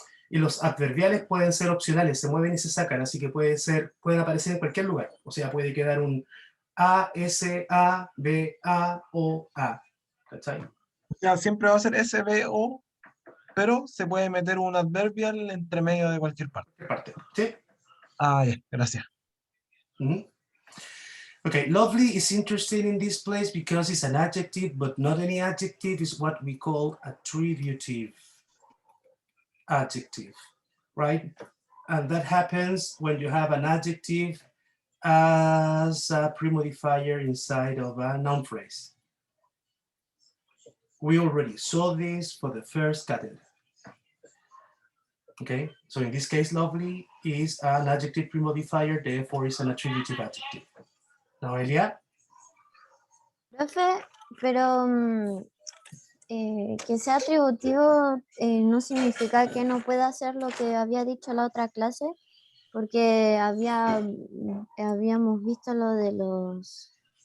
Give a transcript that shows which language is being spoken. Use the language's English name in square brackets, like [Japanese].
[Spanish] Y los adverbiales pueden ser opcionales, se mueven y se sacan, así que pueden aparecer en cualquier lugar. O sea, puede quedar un A, S, A, B, A, O, A. ¿Cachai? Ya, siempre va a ser SVO, pero se puede meter un adverbial entre medio de cualquier parte. ¿Sí? Ah, ya, gracias. [English] Okay, lovely is interesting in this place because it's an adjective, but not any adjective is what we call attributive adjective, right? And that happens when you have an adjective as a pre-modifier inside of a noun phrase. We already saw this for the first category. Okay, so in this case, lovely is an adjective pre-modifier, therefore it's an attributive adjective. Noelia? [Spanish] Profe, pero que sea atributivo no significa que no pueda hacer lo que había dicho la otra clase, porque habíamos visto lo de los...